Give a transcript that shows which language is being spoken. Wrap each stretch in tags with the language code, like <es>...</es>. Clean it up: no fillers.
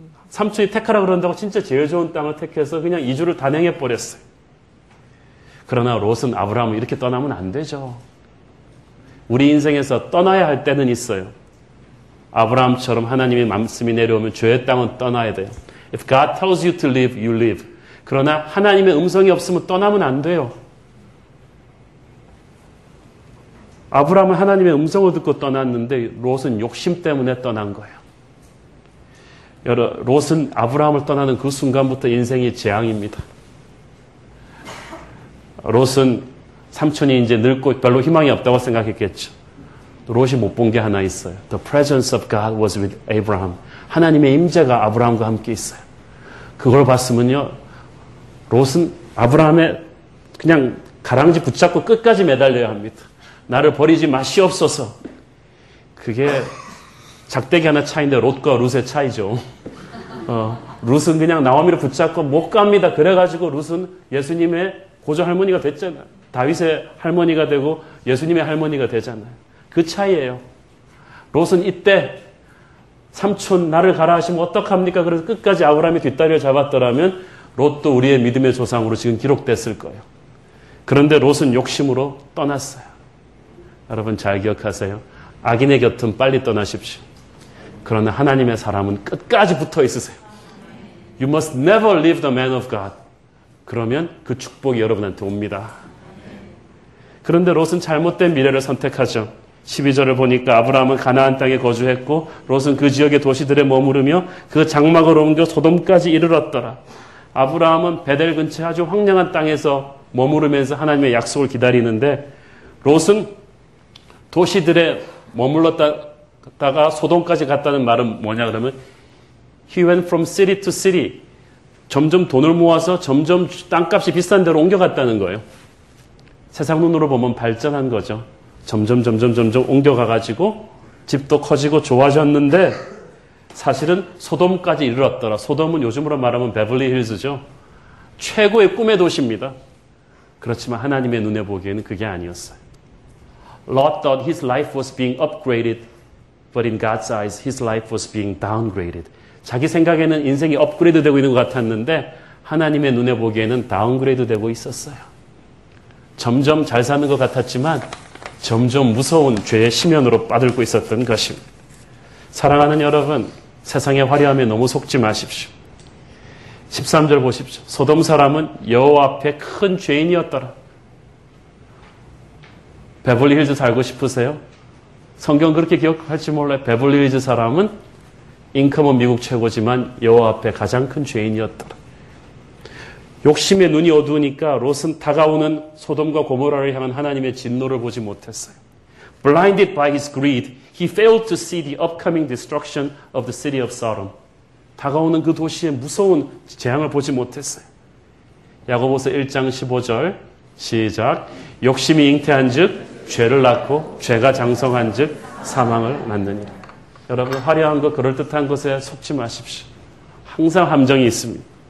<ko>삼촌이 택하라 그런다고 진짜 제일 좋은 땅을 택해서 그냥 이주를 단행해 버렸어요. 그러나 롯은 아브라함을 이렇게 떠나면 안 되죠. 우리 인생에서 떠나야 할 때는 있어요. 아브라함처럼 하나님의 말씀이 내려오면 죄의 땅은 떠나야 돼요.</ko> <en>If God tells you to live, you live.</en> <ko>그러나 하나님의 음성이 없으면 떠나면 안 돼요. 아브라함은 하나님의 음성을 듣고 떠났는데 롯은 욕심 때문에 떠난 거예요. 롯은 아브라함을 떠나는 그 순간부터 인생이 재앙입니다. 롯은 삼촌이 이제 늙고 별로 희망이 없다고 생각했겠죠. 롯이 못 본 게 하나 있어요.</ko> <en>The presence of God was with Abraham.</en> <ko>하나님의 임재가 아브라함과 함께 있어요. 그걸 봤으면요. 롯은 아브라함의 그냥 가랑지 붙잡고 끝까지 매달려야 합니다. 나를 버리지 마시옵소서. 그게 작대기 하나 차이인데 롯과 룻의 차이죠. 룻은 그냥 나오미를 붙잡고 못 갑니다. 그래가지고 룻은 예수님의 고조 할머니가 됐잖아요. 다윗의 할머니가 되고 예수님의 할머니가 되잖아요. 그 차이예요. 롯은 이때 삼촌 나를 가라 하시면 어떡합니까? 그래서 끝까지 아브라함의 뒷다리를 잡았더라면 롯도 우리의 믿음의 조상으로 지금 기록됐을 거예요. 그런데 롯은 욕심으로 떠났어요. 여러분 잘 기억하세요. 악인의 곁은 빨리 떠나십시오. 그러나 하나님의 사람은 끝까지 붙어 있으세요.</ko> <en>You must never leave the man of God.</en> <ko>그러면 그 축복이 여러분한테 옵니다. 그런데 롯은 잘못된 미래를 선택하죠. 12절을 보니까 아브라함은 가나안 땅에 거주했고 롯은 그 지역의 도시들에 머무르며 그 장막을 옮겨 소돔까지 이르렀더라. 아브라함은 베델 근처 아주 황량한 땅에서 머무르면서 하나님의 약속을 기다리는데 롯은 도시들에 머물렀다가 소돔까지 갔다는 말은 뭐냐 그러면</ko> <en>He went from city to city.</en> <ko>점점 돈을 모아서 점점 땅값이 비싼 데로 옮겨갔다는 거예요. 세상 눈으로 보면 발전한 거죠. 점점 옮겨가가지고 집도 커지고 좋아졌는데 사실은 소돔까지 이르렀더라. 소돔은 요즘으로 말하면 베벌리 힐즈죠. 최고의 꿈의 도시입니다. 그렇지만 하나님의 눈에 보기에는 그게 아니었어요.</ko> <en>Lot thought his life was being upgraded, but in God's eyes, his life was being downgraded.</en> <ko>자기 생각에는 인생이 업그레이드 되고 있는 것 같았는데 하나님의 눈에 보기에는 다운그레이드 되고 있었어요. 점점 잘 사는 것 같았지만 점점 무서운 죄의 심연으로 빠들고 있었던 것입니다. 사랑하는 여러분, 세상의 화려함에 너무 속지 마십시오. 13절 보십시오. 소돔 사람은 여호와 앞에 큰 죄인이었더라. 베벌리 힐즈 살고 싶으세요? 성경 그렇게 기억할지 몰라요. 베벌리 힐즈 사람은 인컴은 미국 최고지만 여호와 앞에 가장 큰 죄인이었더라. 욕심에 눈이 어두우니까 롯은 다가오는 소돔과 고모라를 향한 하나님의 진노를 보지 못했어요.</ko> <en>Blinded by his greed, he failed to see the upcoming destruction of the city of Sodom.</en> <ko>다가오는 그 도시의 무서운 재앙을 보지 못했어요. 야고보서 1장 15절 시작. 욕심이 잉태한 즉 죄를 낳고 죄가 장성한 즉 사망을 낳느니라. 여러분 화려한 것 그럴듯한 것에 속지 마십시오. 항상 함정이 있습니다.</ko>